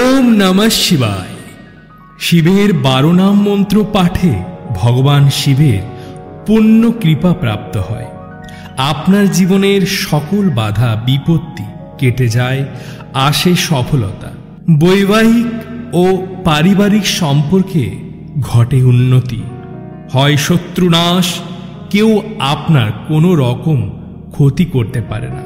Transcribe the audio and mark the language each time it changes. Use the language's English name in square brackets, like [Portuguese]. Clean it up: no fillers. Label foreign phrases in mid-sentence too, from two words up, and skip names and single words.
[Sanskrit] नमः शिवाय। [Bangla] শিবের 12 নাম মন্ত্র পাঠে ভগবান শিবের পূর্ণ কৃপা প্রাপ্ত হয়। আপনার জীবনের সকল বাধা বিপত্তি কেটে যায়, আসে সফলতা। বৈবাহিক ও পারিবারিক সম্পর্কে ঘটে উন্নতি, হয় শত্রুনাশ, কেউ আপনার কোনো রকম ক্ষতি করতে পারে না।